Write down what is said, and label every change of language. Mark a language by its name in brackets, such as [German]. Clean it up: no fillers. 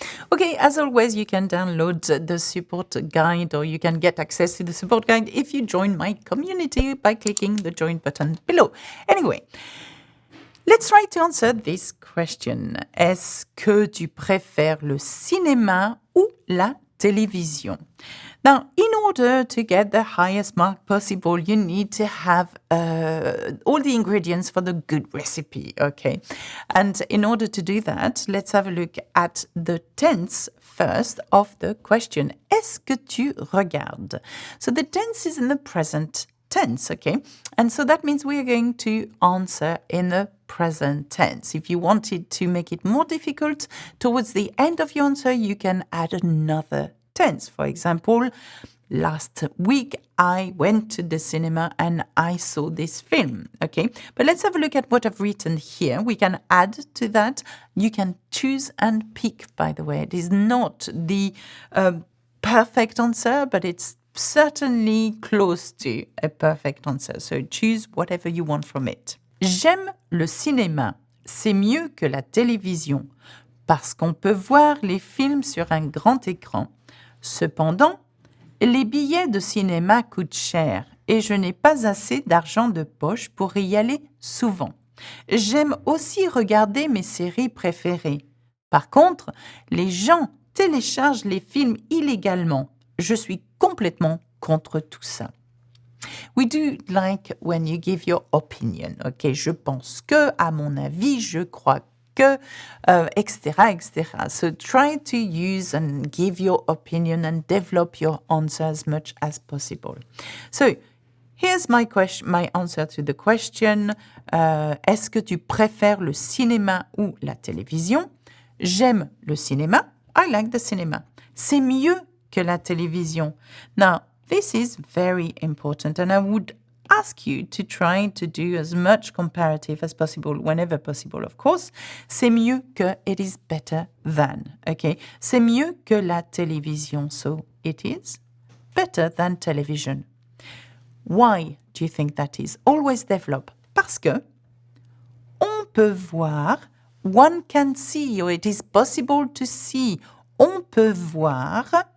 [English] Okay, as always, you can download the support guide or you can get access to the support guide if you join my community by clicking the join button below. Anyway, let's try to answer this question. [French] Est-ce que tu préfères le cinéma ou la télévision? [English] Now, in order to get the highest mark possible, you need to have all the ingredients for the good recipe, okay? And in order to do that, let's have a look at the tense first of the question. [French] Est-ce que tu regardes? [English] So the tense is in the present tense, okay? And so that means we are going to answer in the present tense. If you wanted to make it more difficult, towards the end of your answer, you can add another tense. For example, last week I went to the cinema and I saw this film, okay? But let's have a look at what I've written here. We can add to that. You can choose and pick, by the way. It is not the perfect answer, but it's certainly close to a perfect answer. So choose whatever you want from it. [French] J'aime le cinéma. C'est mieux que la télévision parce qu'on peut voir les films sur un grand écran. Cependant, les billets de cinéma coûtent cher et je n'ai pas assez d'argent de poche pour y aller souvent. J'aime aussi regarder mes séries préférées. Par contre, les gens téléchargent les films illégalement. Je suis complètement contre tout ça. [English] We do like when you give your opinion. [French] Ok, je pense que, à mon avis, je crois que, etc., etc. [English] So try to use and give your opinion and develop your answer as much as possible. So here's my answer to the question. [French] Est-ce que tu préfères le cinéma ou la télévision? J'aime le cinéma. [English] I like the cinema. [French] C'est mieux que la télévision. [English] Now, this is very important, and I would ask you to try to do as much comparative as possible, whenever possible, of course. [French] C'est mieux que, [English] it is better than, okay? [French] C'est mieux que la télévision, [English] so it is better than television. Why do you think that is? Always develop. [French] Parce que on peut voir, [English] one can see, or it is possible to see, [French] on peut voir.